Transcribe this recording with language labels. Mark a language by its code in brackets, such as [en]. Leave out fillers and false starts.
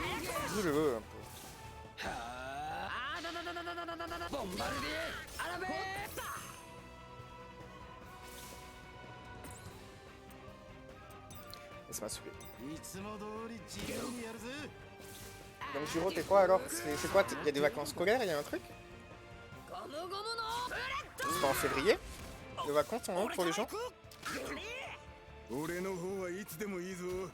[fr] Dis-le un peu. [ja] ボンバルディアラベ [fr] Laisse-moi souffler. [ja] いつも通り自由にやるぜ。 [fr] Donc Giro, t'es quoi alors? C'est quoi? Il y a des vacances scolaires? Il y a un truc? [ja] ゴムゴムのブレッ [fr] C'est pas en février? Les vacances en haut pour les gens? [ja] 俺の方はいつでもいいぞ。